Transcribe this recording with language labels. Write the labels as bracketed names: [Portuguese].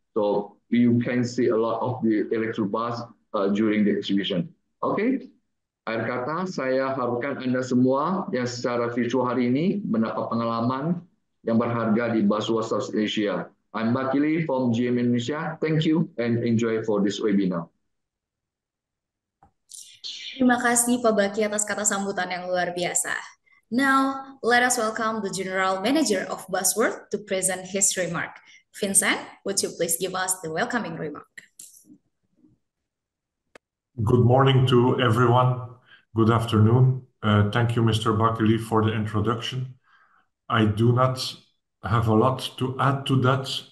[English] So you can see a lot of the electric bus during the exhibition. [Indonesian] Okay, akhir kata saya harapkan Anda semua yang secara virtual hari ini mendapat pengalaman yang berharga di Busworld South Asia. [English] I'm Bakili from GM Indonesia. Thank you and enjoy for this webinar. [Indonesian] Terima kasih Pak Baki atas kata sambutan yang luar biasa. [English] Now, let us welcome the General Manager of Busworld to present his remark. Vincent, would you please give us the welcoming remark? Good morning to everyone. Good afternoon. Thank you, Mr. Bakili, for the introduction. I do not have a lot to add to that.